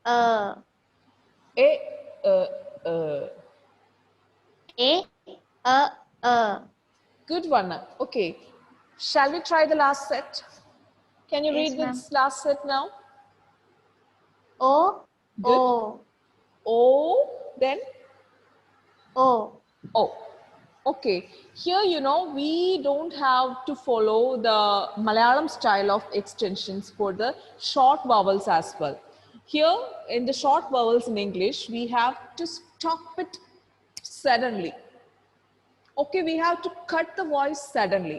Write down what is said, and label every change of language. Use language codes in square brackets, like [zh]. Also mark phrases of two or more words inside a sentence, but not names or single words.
[en] A. A. A. Good one. Okay. Shall we try the last set? Can you Yes, read ma'am. this last set now? O. Good. O. O, then O. O. Okay. Here, you know, we don't have to follow the Malayalam style of extensions for the short vowels as well. Here, in the short vowels in English, we have to stop it suddenly. Okay, we have to cut the voice suddenly.